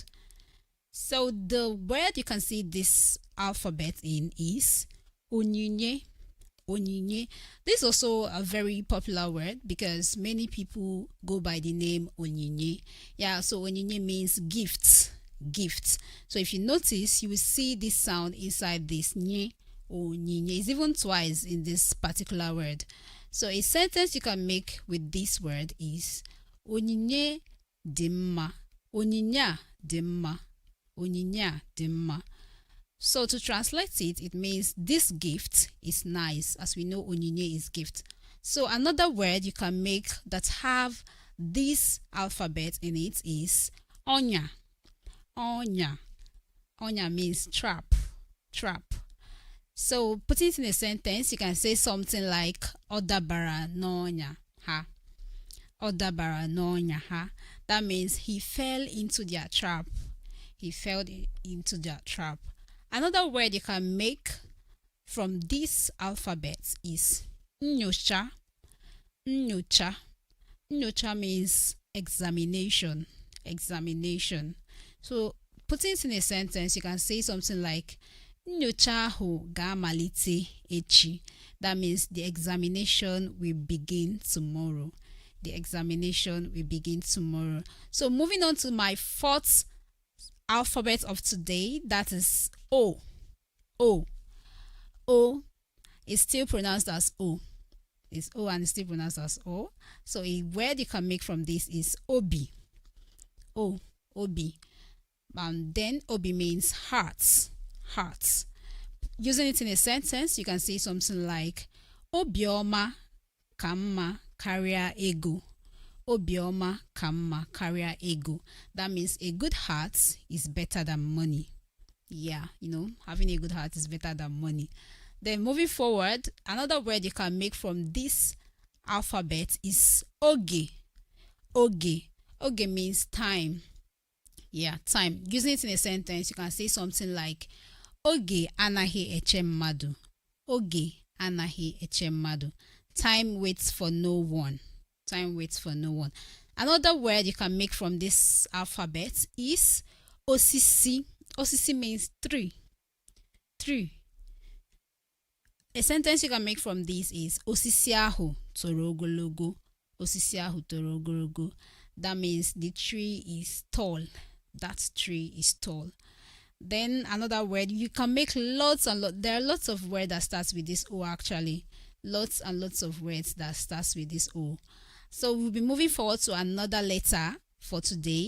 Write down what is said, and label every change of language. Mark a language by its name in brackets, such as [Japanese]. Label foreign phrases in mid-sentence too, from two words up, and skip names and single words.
[English] So the word you can see this alphabet in is onyinye. Onyinye. This is also a very popular word because many people go by the name onyinye. Yeah, so onyinye means gifts. Gifts. So if you notice, you will see this sound inside this nye. Onyinye. It's even twice in this particular word. So a sentence you can make with this word is [Igbo] onyinye dị mma. Onyinye dị mma. Onyinye dị mma. [English] So to translate it, it means this gift is nice. As we know, onyinye is gift. So another word you can make that have this alphabet in it is onya. Onya. Onya means trap. Trap. So putting it in a sentence, you can say something like [Igbo] Odabara n'onya ha. Odabara n'onya ha. [English] That means he fell into their trap. He fell into their trap. Another word you can make from this alphabet is Nyocha. Nyocha. Nyocha means examination. Examination. So putting it in a sentence, you can say something like [Igbo] Nyocha ahụ ga-amalite echi. [English] That means the examination will begin tomorrow. The examination will begin tomorrow. So moving on to my fourth alphabet of today, that is O. O. O is still pronounced as O. It's O and it's still pronounced as O. So a word you can make from this is Obi. O. Obi. And then Obi means hearts. Hearts. Using it in a sentence, you can say something like [Igbo] Obioma ka mma karịa ego. Obioma ka mma karịa ego. [English] That means a good heart is better than money. Yeah, having a good heart is better than money. Then moving forward, another word you can make from this alphabet is Oge. Oge. Oge means time. Yeah, time. Using it in a sentence, you can say something like [Igbo] Oge anaghị eche mmadụ. Oge anaghị eche mmadụ. [English] Time waits for no one. Time waits for no one. Another word you can make from this alphabet is Osisi. Osisi means tree. Tree. A sentence you can make from this is [Igbo] Osisi ahụ toro ogologo. Osisi ahụ toro ogologo. [English] That means the tree is tall. That tree is tall. Then another word, you can make lots and lots. There are lots of words that starts with this O actually. Lots and lots of words that starts with this O. So we'll be moving forward to another letter for today.